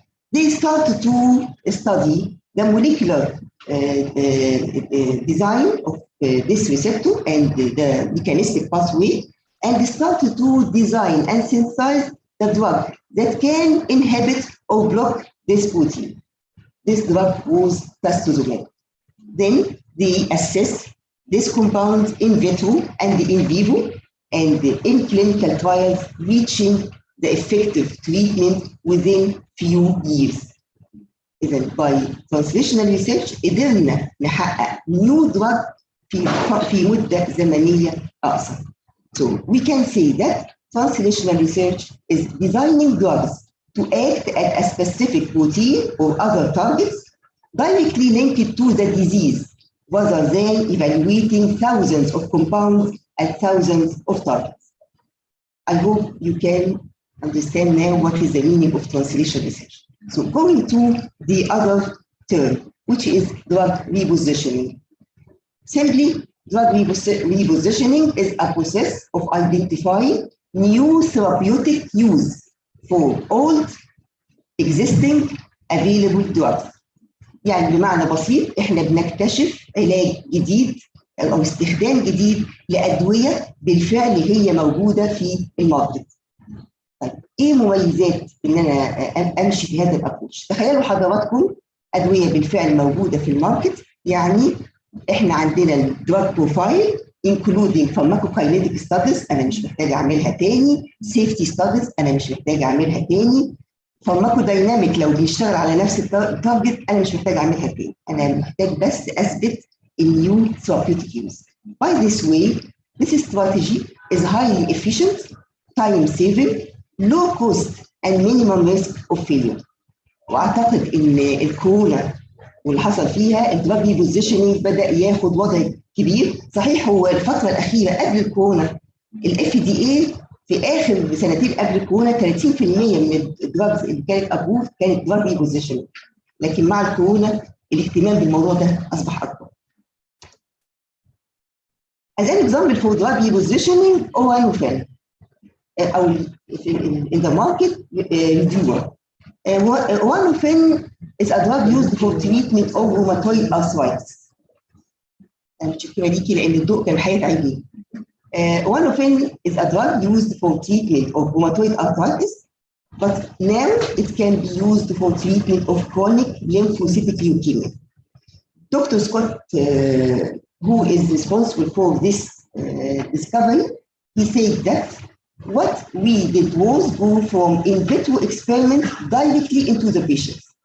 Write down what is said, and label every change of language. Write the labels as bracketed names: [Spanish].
[English] They started to study the molecular design of this receptor and the mechanistic pathway, and started to design and synthesize the drug that can inhibit or block this protein. This drug was trastuzumab. Then they assess this compound in vitro and in vivo, and in clinical trials reaching the effective treatment within few years. [Arabic] إذا [English] by translational research [Arabic] قدرنا نحقق [English] new drug [Arabic] في مدة زمنية أقصر. [English] So we can say that translational research is designing drugs to act at a specific protein or other targets directly linked to the disease, rather than evaluating thousands of compounds at thousands of targets. I hope you can understand now what is the meaning of translation research. So going to the other term, which is drug repositioning. Simply, drug repositioning is a process of identifying new therapeutic use for old existing available drugs. [Arabic] يعني بمعنى بسيط احنا بنكتشف علاج جديد او استخدام جديد لادويه بالفعل هي موجوده في الماركت. طيب ايه مميزات ان انا امشي في هذا الابروش؟ تخيلوا حضراتكم ادويه بالفعل موجوده في الماركت، يعني احنا عندنا الدراج بروفايل [English] including pharmacokinetic studies [Arabic] انا مش محتاج اعملها تاني، [English] safety studies [Arabic] انا مش محتاج اعملها تاني، فارماكودايناميك لو بيشتغل على نفس التارجت انا مش محتاج اعملها تاني، انا محتاج بس اثبت النيو ثيرابيوتيك يوز. [English] By this way, this strategy is highly efficient, time saving, low cost and minimum risk of failure. [Arabic] واعتقد ان الكورونا واللي حصل فيها الدراج بوزيشننج بدا ياخد وضع كبير. صحيح هو الفتره الاخيره قبل الكورونا الاف دي اي في اخر سنتين قبل الكورونا 30% من الدراجز اللي كانت ابروف كانت دراج بوزيشننج، لكن مع الكورونا الاهتمام بالموضوع ده اصبح اكبر. [English] As an example for drug repositioning, Oanofin, or in the market, Reduer. Oanofin is a drug used for treatment of rheumatoid arthritis. [Arabic] أنا متشكرة ليكي لأن الضوء كان هيتعبني. [English] Oanofin is a drug used for treatment of rheumatoid arthritis, but now it can be used for treatment of chronic lymphocytic leukemia. Dr. Scott, who is responsible for this discovery, he said that what we did was go from in vitro experiment directly into the patients.